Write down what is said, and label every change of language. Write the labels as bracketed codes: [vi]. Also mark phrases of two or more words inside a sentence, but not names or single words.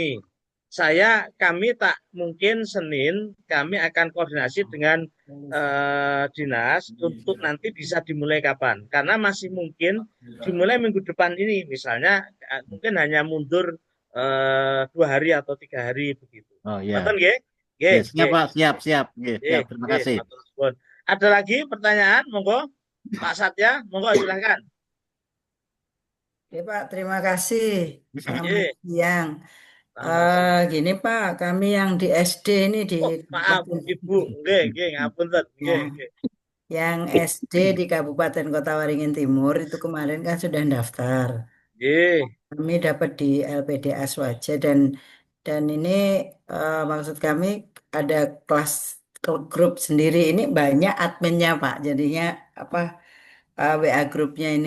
[id] Kami tak mungkin Senin kami akan koordinasi dengan dinas untuk nanti bisa dimulai kapan. Karena masih mungkin dimulai minggu depan ini, misalnya mungkin hanya mundur 2 hari atau 3 hari begitu. Oh ya, Betul nggih? Nggih, siap nggih, Pak, siap, nggih, nggih, siap. Terima nggih, kasih. [jv] matur suwun. [id] Ada lagi pertanyaan? Monggo, Pak Satya, monggo silakan. Oke Pak, terima kasih. Selamat Nggih, siang. sama-sama. Gini Pak, kami yang di SD ini di Oh, maaf, Kabupaten, [jv] Ibu. Nggih, nggih, ngapunten. Nggih, [id] nah, nggih. yang SD di Kabupaten Kota Waringin Timur itu kemarin kan sudah daftar. Nggih. Kami dapat di LPDA Swaja dan ini maksud kami ada kelas grup sendiri. Ini banyak adminnya Pak. Jadinya apa WA grupnya ini.